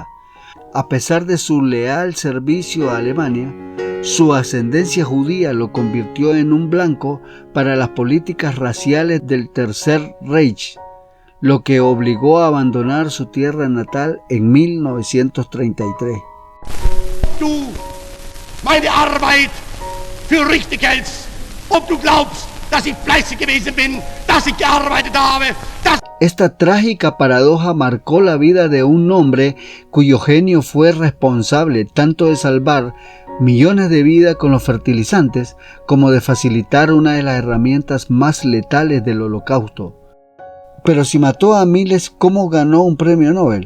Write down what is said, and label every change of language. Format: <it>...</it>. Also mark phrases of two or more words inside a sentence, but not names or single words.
<es>A pesar de su leal servicio a Alemania, su ascendencia judía lo convirtió en un blanco para las políticas raciales del Tercer Reich, lo que obligó a abandonar su tierra natal en 1933.</es> <de>Du meine Arbeit für richtig hältst, ob du glaubst, dass ich fleißig gewesen bin, dass ich gearbeitet habe, dass...</de> <es>Esta trágica paradoja marcó la vida de un hombre cuyo genio fue responsable tanto de salvar millones de vidas con los fertilizantes como de facilitar una de las herramientas más letales del Holocausto. Pero si mató a miles, ¿cómo ganó un premio Nobel?</es>